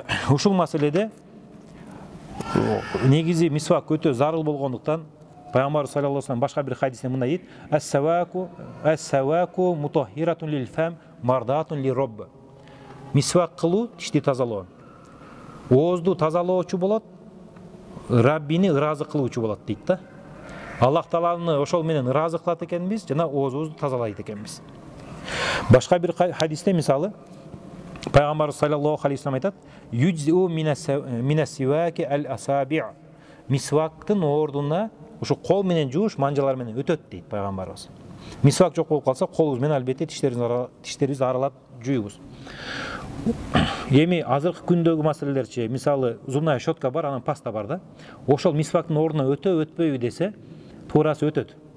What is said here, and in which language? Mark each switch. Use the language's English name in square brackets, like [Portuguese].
[Kyrgyz] Ушул маселеде негизи мисвак өтө зарыл болгондуктан пайгамбар саллаллаху алейхи вассалам башка бир хадисте мындай дейт: [Arabic] "Ас-саваку мутаххиратун лил фам, мардатун ли робб." [Kyrgyz] Мисвак кылуу тишти тазалоо. Оозду тазалоочу болот, Раббини ыраазы кылуучу болот дейт да. Аллах Тааланы ошол менен ыраазы кылат экенбиз, жана оозубузду тазалайт экенбиз. Башка бир хадисте мисалы пайгамбар саллаллаху алейхи вассалам айтат: [Arabic] "Юджзу минас-сиваки ал-асаби'." [Kyrgyz] Мисвактын ордуна ушу кол менен жууш, манжалар менен өтөт дейт пайгамбарыбыз. Мисвак жок болуп калса, колубуз менен албетте тиштерибизди аралап жуйбуз. Эми азыркы күндөгү маселелерчи, мисалы зубная щетка бар, анан паста бар да. Ошол мисвактын ордуна өтпөйбү десе, туурасы өтөт.